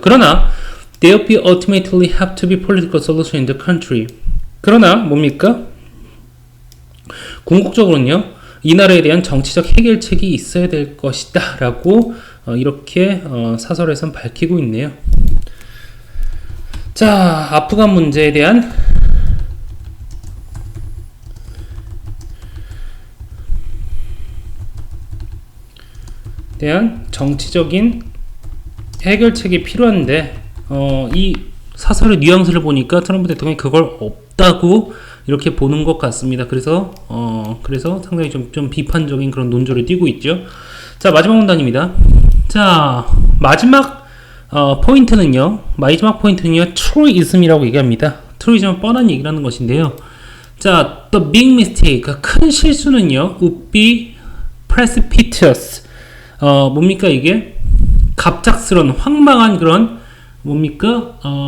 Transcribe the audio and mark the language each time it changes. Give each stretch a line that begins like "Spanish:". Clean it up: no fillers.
Korean: 그러나
English: there will ultimately have to be political solution in the country.
Korean: 그러나 뭡니까? 궁극적으로는요, 이 나라에 대한 정치적 해결책이 있어야 될 것이다 라고 이렇게 사설에선 밝히고 있네요. 자, 아프간 문제에 대한 정치적인 해결책이 필요한데, 이 사설의 뉘앙스를 보니까 트럼프 대통령이 그걸 없다고 이렇게 보는 것 같습니다. 그래서 상당히 좀 비판적인 그런 논조를 띠고 있죠. 자, 마지막 문단입니다. 자, 마지막 포인트는요, truism이라고 얘기합니다. truism은 뻔한 얘기라는 것인데요.
English: 자, the big mistake,
Korean: 큰 실수는요,
English: would be precipitous.
Korean: 뭡니까 이게? 갑작스런, 황망한 그런, 뭡니까?